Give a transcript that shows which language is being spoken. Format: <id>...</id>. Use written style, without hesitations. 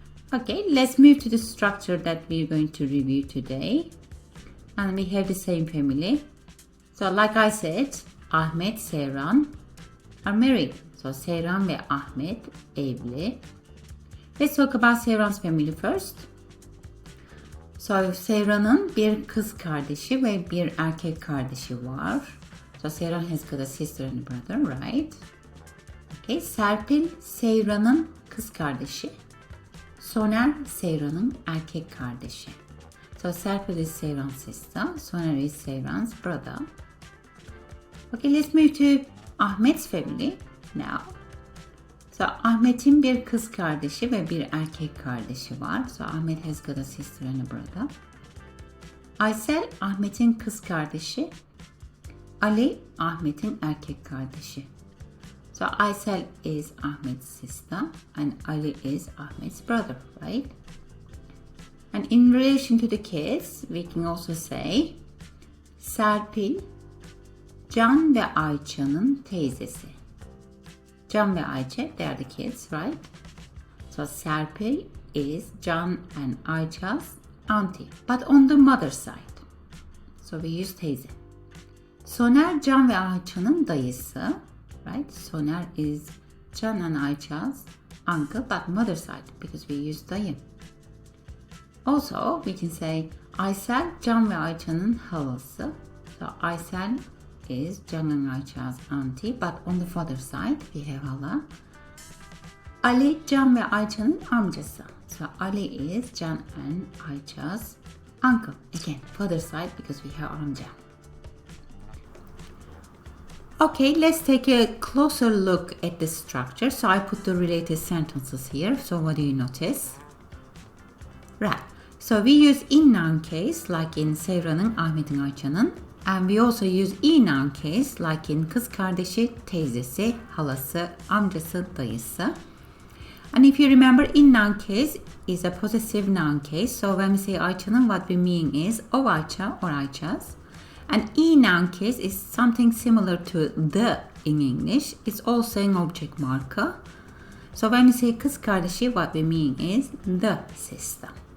<en>Okay, let's move to the structure that we're going to review today. And we have the same family. So like I said, Ahmet, Sevran are married. So</en> <tr>Sevran ve Ahmet evli.</tr> <en>Let's talk about Sevran's family first.</en> <tr>So Sevran'ın bir kız kardeşi ve bir erkek kardeşi var.</tr> <en>So Sevran has got a sister and a brother, right?</en> <tr>Okay, Serpil Sevran'ın kız kardeşi. Soner Sevran'ın erkek kardeşi.</tr> <en>So Serpil is Sevran's sister. Soner is Sevran's brother. Okay, let's move to Ahmet's family now.</en> <tr>So Ahmet'in bir kız kardeşi ve bir erkek kardeşi var.</tr> <en>So Ahmet has got a sister and a brother.</en> <tr>Aysel Ahmet'in kız kardeşi. Ali Ahmet'in erkek kardeşi.</tr> <en>So Aysel is Ahmet's sister and Ali is Ahmet's brother, right? And in relation to the kids, we can also say</en> <tr>Serpil Can ve Ayça'nın teyzesi.</tr> <en>Can ve Ayça, they are the kids, right? So Serpil is Can and Ayça's auntie, but on the mother side. So we use teyze.</en> <tr>Soner Can ve Ayça'nın dayısı, right?</tr> <en>Soner is Can and Ayça's uncle, but mother side because we use dayı. Also, we can say</en> <tr>Aysel Can ve Ayça'nın halası.</tr> <en>So Aysel is Can and Ayça's auntie, but on the father side we have hala.</en> <tr>Ali Can ve Ayça'nın amcası.</tr> <en>So Ali is Can and Ayça's uncle. Again, father side because we have amca. Okay, let's take a closer look at the structure. So I put the related sentences here. So what do you notice? Right. So we use in noun case like in Sevran'ın, Ahmet'in, Ayça'nın. And we also use e noun case like in kız kardeşi, teyzesi, halası, amcası, dayısı. And if you remember, in noun case is a possessive noun case. So when we say Ayça'nın, what we mean is of Ayça or Ayça's. And e noun case is something similar to the in English. It's also an object marker. So when we say kız kardeşi, what we mean is the sister.</en>